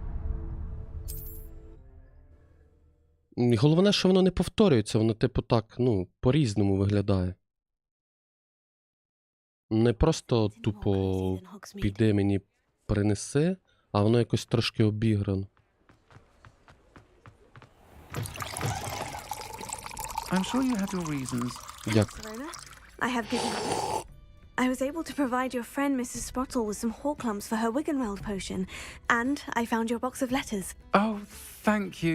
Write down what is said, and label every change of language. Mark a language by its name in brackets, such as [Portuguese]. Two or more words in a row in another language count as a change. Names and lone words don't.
[Ukrainian] І головне, що воно не повторюється, воно типу так, ну, по-різному виглядає. Не просто тупо піди мені принеси, а воно якось трошки обіграно. [English] I'm sure you had your reasons. [Ukrainian] Дякую. [English] Serona, I have given up. I was able to provide your friend Mrs. Spottle with some Horklumps for her Wiggenweld potion, and I found your box of letters. Oh, thank you.